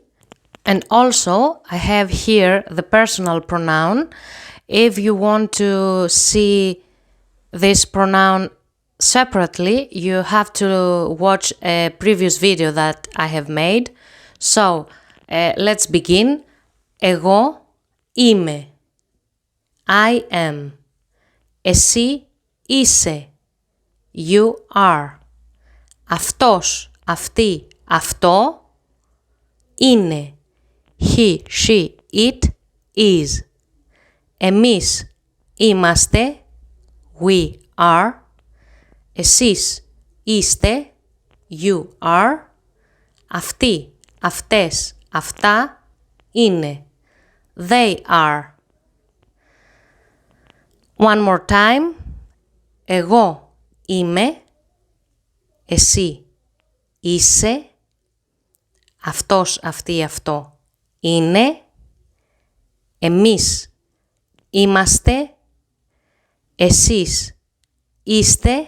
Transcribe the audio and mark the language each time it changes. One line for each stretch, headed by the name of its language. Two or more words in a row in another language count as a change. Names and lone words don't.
English: And also, I have here the personal pronoun. If you want to see this pronoun separately, you have to watch a previous video that I have made. So, let's begin.
Greek: Εγώ είμαι.
English: I am.
Greek: Εσύ είσαι.
English: You are.
Greek: Αυτός, αυτή, αυτό είναι.
English: He, she, it is.
Greek: Εμείς είμαστε.
English: We are.
Greek: Εσείς είστε.
English: You are.
Greek: Αυτοί, αυτές, αυτά είναι.
English: They are. One more time.
Greek: Εγώ είμαι. Εσύ είσαι. Αυτός, αυτή, αυτό είναι. Εμείς είμαστε. Εσείς είστε.